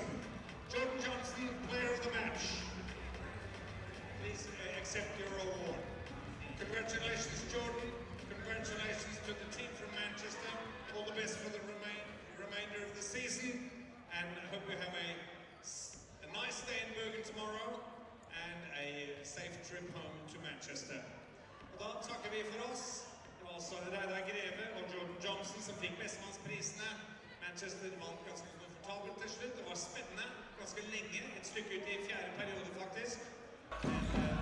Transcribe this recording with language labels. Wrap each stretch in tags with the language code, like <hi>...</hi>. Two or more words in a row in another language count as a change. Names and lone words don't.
<en>Jordan Johnson, player of the match. Please accept your award. Congratulations, Jordan. Congratulations to the team from Manchester. All the best for the remainder of the season. And I hope you have a nice day in Bergen tomorrow and a safe trip home to Manchester.</en> <no>Og da takker vi for oss. Det var altså Reidar Greve og Jordan Johnson som fikk bestemannsprisene. Manchester vant ganske komfortabelt til slutt. Det var spennende, ganske lenge, et stykke ut i fjerde periode faktisk.</no>